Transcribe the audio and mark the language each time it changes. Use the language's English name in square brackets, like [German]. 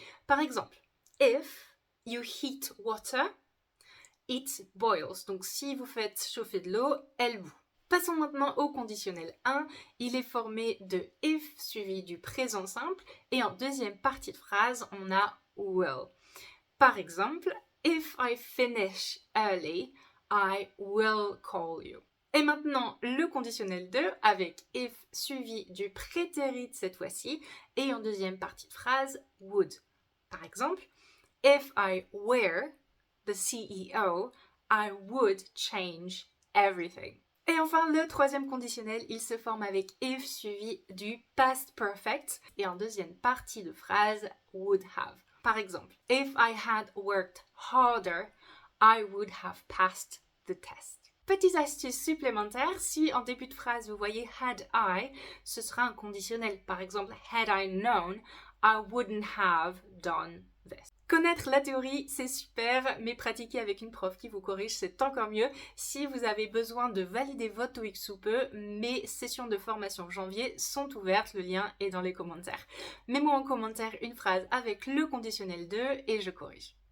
[French] Par exemple, [English] if you heat water, it boils. [French] Donc, si vous faites chauffer de l'eau, elle bout. Passons maintenant au conditionnel 1. Il est formé de if suivi du présent simple et en deuxième partie de phrase, on a will. Par exemple, [English] if I finish early, I will call you. [French] Et maintenant, le conditionnel 2 avec if suivi du prétérit cette fois-ci et en deuxième partie de phrase, would. Par exemple, [English] if I were the CEO, I would change everything. [French] Et enfin, le troisième conditionnel, il se forme avec if suivi du past perfect et en deuxième partie de phrase, would have. Par exemple, [English] if I had worked harder, I would have passed the test. [French] Petite astuce supplémentaire, si en début de phrase vous voyez had I, ce sera un conditionnel. Par exemple, [English] had I known, I wouldn't have done this. [French] Connaître la théorie, c'est super, mais pratiquer avec une prof qui vous corrige, c'est encore mieux. Si vous avez besoin de valider votre TOEIC sous peu, mes sessions de formation janvier sont ouvertes, le lien est dans les commentaires. Mets-moi en commentaire une phrase avec le conditionnel 2 et je corrige.